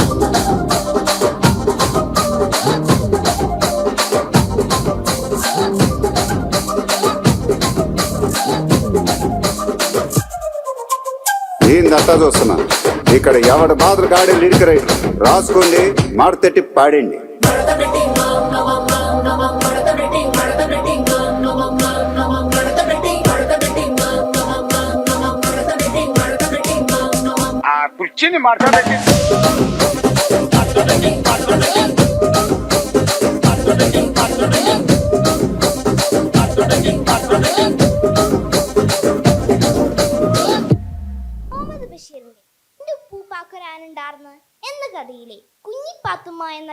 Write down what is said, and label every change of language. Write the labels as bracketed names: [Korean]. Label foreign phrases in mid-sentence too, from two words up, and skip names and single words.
[Telugu] ఏందంతా చూస్తున్నా ఇక్కడ ఎవడ మాత్రం గాడే లిరిక్ రైటర్ రాసుకోండి మాడతెట్టి పాడండి ఆ కుర్చీని మార్చబెట్టి [Malayalam] മുഹമ്മദ് ബഷീറിന്റെ എന്റെ ഉപ്പൂപ്പാക്കൊരാനുണ്ടാർന്ന് എന്ന കഥയിലെ കുഞ്ഞിപ്പാത്തുമ്മ എന്ന